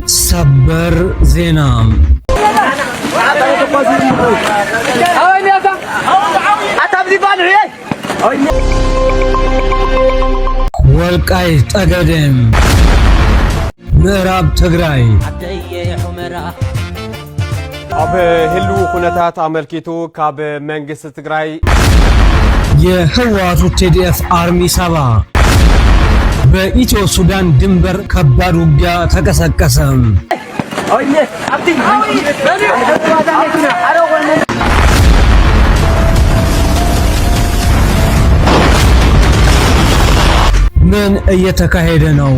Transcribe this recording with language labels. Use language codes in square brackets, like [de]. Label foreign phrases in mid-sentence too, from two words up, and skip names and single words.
[am] ሰበር ዜና ወልቃይት ጠገዴ ምዕራብ ትግራይ [ti] አበ ህሉ ኩነታት አመልኪቱ ካብ መንግስት ትግራይ [am] የህወሓቱ ቲዲኤፍ አርሚ 7 በኢትዮ ሱዳን ድንበር ከባድ ውጊያ ተቀሰቀሰ። ምን እየተካሄደ ነው?